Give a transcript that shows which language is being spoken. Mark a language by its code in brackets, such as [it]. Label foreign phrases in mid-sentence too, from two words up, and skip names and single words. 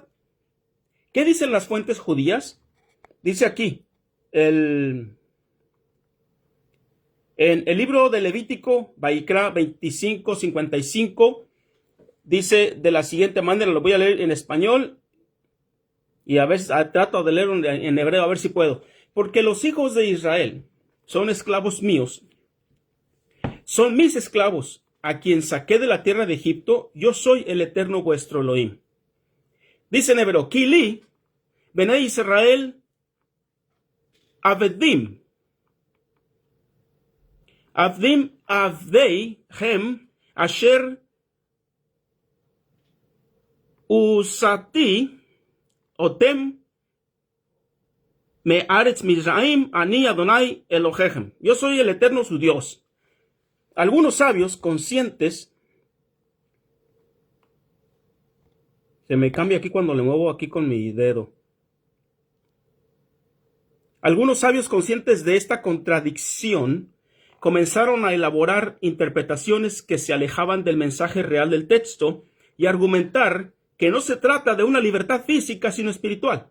[es] ¿Qué dicen las fuentes judías? Dice aquí, en el libro de Levítico, Vaikra 25:55, dice de la siguiente manera, lo voy a leer en español y a veces trato de leerlo en hebreo a ver si puedo. Porque los hijos de Israel son esclavos míos, son mis esclavos, a quien saqué de la tierra de Egipto. Yo soy el Eterno vuestro Elohim. Dice en hebreo, [he] כי לי בני ישראל עבדים עבדים עבדי הם אשר הוצאתי אותם מארץ מצרים אני אדוני אלהיכם. [es] Yo soy el Eterno su Dios. Algunos sabios conscientes, se me cambia aquí cuando le muevo aquí con mi dedo. Algunos sabios conscientes de esta contradicción comenzaron a elaborar interpretaciones que se alejaban del mensaje real del texto y argumentar que no se trata de una libertad física sino espiritual.